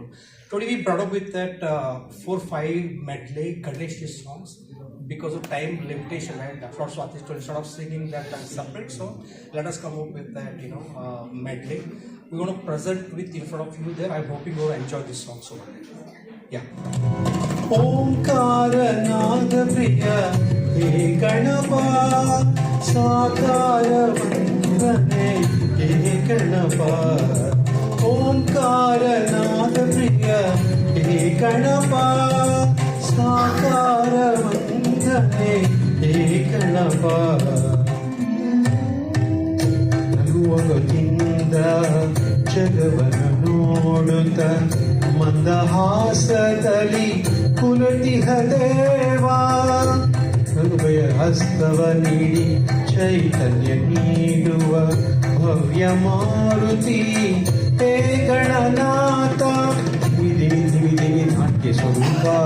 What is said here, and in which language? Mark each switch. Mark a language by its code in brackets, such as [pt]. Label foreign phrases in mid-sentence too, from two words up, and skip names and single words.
[en] Today we brought up with that 4-5 medley Ganeshji songs because of time limitation, and that's what Swati told, instead of singing that separate song, let us come up with that medley. We're going to present with in front of you there. I'm hoping you will enjoy this song so much. Yeah. [mr] ओंकार नाद प्रिय हे गणपा साकार वंदने हे गणपा ओंकार नाद प्रिय हे गणपा साकार वंदने हे गणपा [kn] ನಗುವಗಿಂದ ಜಗವನ್ನು ನೋಡುತ್ತ ಮಂದಹಾಸದಲ್ಲಿ ಕುಲತಿಹ ದೇವಾ ಹೃದಯ ಹಸ್ತವ ನೀಡಿ ಚೈತನ್ಯ ನೀಡುವ ಭವ್ಯ ಮಾರುತಿ ಹೇ ಗಣನಾಥ ವಿಧಿ ವಿಧಿ ವಿಧಿ ನಾಟ್ಯ ಸ್ವರೂಪ